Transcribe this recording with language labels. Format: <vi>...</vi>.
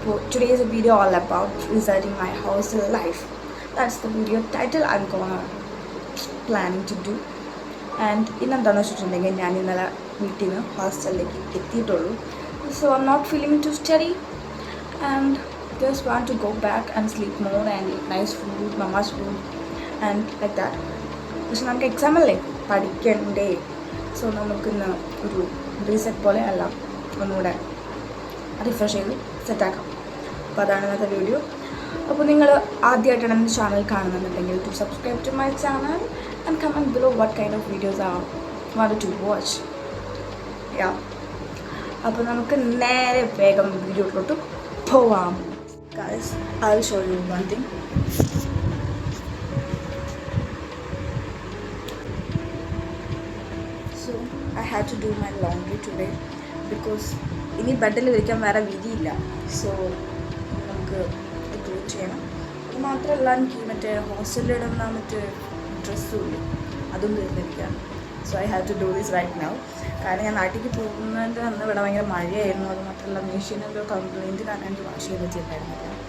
<en>Today's a video all about resetting my hostel life. That's the video title I'm gonna planning to do.</en> <ml>And ഇന്നെന്താണെന്ന് വെച്ചിട്ടുണ്ടെങ്കിൽ ഞാൻ ഇന്നലെ വീട്ടിൽ നിന്ന് ഹോസ്റ്റലിലേക്ക് എത്തിയിട്ടുള്ളൂ.</ml> <en>So I'm not feeling to study and just want to go back and sleep more and eat nice food, mama's food and like that.</en> <ml>പക്ഷെ നമുക്ക് exam അല്ലേ, പഠിക്കണ്ടേ? So നമുക്കിന്ന് ഒരു റീസെറ്റ് പോലെ അല്ല, ഒന്നുകൂടെ റിഫ്രഷ് ചെയ്ത് സെറ്റാക്കാം. അപ്പോൾ അതാണ് ഇന്നത്തെ വീഡിയോ. അപ്പോൾ നിങ്ങൾ ആദ്യമായിട്ടാണ് എൻ്റെ ചാനൽ കാണുന്നുണ്ടെങ്കിൽ</ml> <en>To subscribe to my channel and comment below what kind of videos are want to watch.</en> <ml>യാ, അപ്പോൾ നമുക്ക് നേരെ വേഗം വീഡിയോയിലോട്ട് പോവാം.</ml> <en>Guys, I'll show you one thing. So I had to do my laundry today because</en> <ml>ഇനി ബെഡിൽ വിരിക്കാൻ വേറെ വിധിയില്ല. So നമുക്ക് ഇത് ചെയ്യണം. അത് മാത്രമല്ല, എനിക്ക് മറ്റേ ഹോസ്റ്റലിലിടുന്ന മറ്റേ ഡ്രസ്സും ഇല്ല, അതും തീർന്നിരിക്കുകയാണ്.</ml> <en>So I have to do this right now.</en> <ml>കാരണം ഞാൻ നാട്ടിലേക്ക് പോകുന്നതിൻ്റെ അന്ന് ഇവിടെ ഭയങ്കര മഴയായിരുന്നു. അത് മാത്രമല്ല, മെഷീനെന്തോ കംപ്ലയിൻറ്റ് കാരണം എനിക്ക് വാഷ് ചെയ്ത് വെച്ചിട്ടുണ്ടായിരുന്നില്ല.</ml>